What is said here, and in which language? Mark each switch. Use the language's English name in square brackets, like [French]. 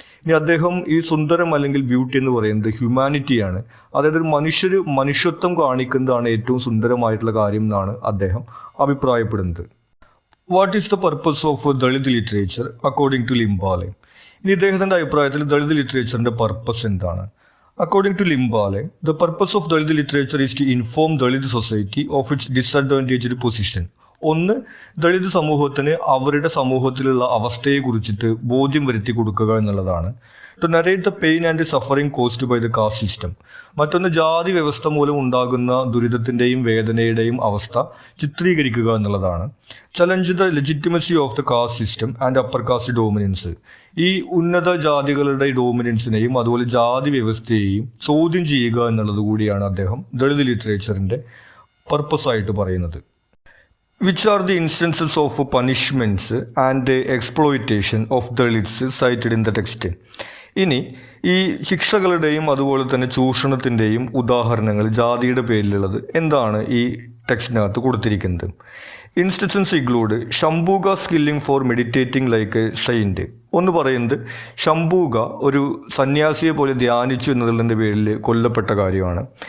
[Malayalam] ഇനി അദ്ദേഹം ഈ സുന്ദരം അല്ലെങ്കിൽ ബ്യൂട്ടി എന്ന് പറയുന്നത് ഹ്യൂമാനിറ്റിയാണ്, അതായത് മനുഷ്യത്വം കാണിക്കുന്നതാണ് ഏറ്റവും സുന്ദരമായിട്ടുള്ള കാര്യം എന്നാണ് അദ്ദേഹം അഭിപ്രായപ്പെടുന്നത്. [English] What is the purpose of Dalit literature according to Limbale? [Malayalam] ഇനി ഇദ്ദേഹത്തിൻ്റെ അഭിപ്രായത്തിൽ ദളിത് ലിറ്ററേച്ചറിൻ്റെ പർപ്പസ് എന്താണ്? [English] According to Limbale, the purpose of Dalit literature is to inform Dalit society of its disadvantaged position, [Malayalam] ഒന്ന്, ദളിത് സമൂഹത്തിന് അവരുടെ സമൂഹത്തിലുള്ള അവസ്ഥയെക്കുറിച്ചിട്ട് ബോധ്യം വരുത്തി കൊടുക്കുക എന്നുള്ളതാണ്. [English] To narrate the pain and suffering caused by the caste system. [Malayalam] മറ്റൊന്ന്, ജാതി വ്യവസ്ഥ മൂലം ഉണ്ടാകുന്ന ദുരിതത്തിൻ്റെയും വേദനയുടെയും അവസ്ഥ ചിത്രീകരിക്കുക എന്നുള്ളതാണ്. [English] Challenge the legitimacy of the caste system and upper caste dominance. [Malayalam] ഈ ഉന്നത ജാതികളുടെ ഡോമിനൻസിനെയും അതുപോലെ ജാതി വ്യവസ്ഥയെയും ചോദ്യം ചെയ്യുക എന്നുള്ളത് കൂടിയാണ് അദ്ദേഹം ദളിത് ലിറ്ററേച്ചറിൻ്റെ പർപ്പസായിട്ട് പറയുന്നത്. [English] Which are the instances of punishments and exploitation of Dalits cited in the text? [Malayalam] ഇനി ഈ ശിക്ഷകളുടെയും അതുപോലെ തന്നെ ചൂഷണത്തിൻ്റെയും ഉദാഹരണങ്ങൾ ജാതിയുടെ പേരിലുള്ളത് എന്താണ് ഈ ടെക്സ്റ്റിനകത്ത് കൊടുത്തിരിക്കുന്നത്? [English] Instances include Shambuka skilling for meditating like a saint. [Malayalam] ഒന്ന് പറയുന്നത് ശംഭൂക ഒരു സന്യാസിയെ പോലെ ധ്യാനിച്ചു എന്നതിൻ്റെ പേരിൽ കൊല്ലപ്പെട്ട കാര്യമാണ്.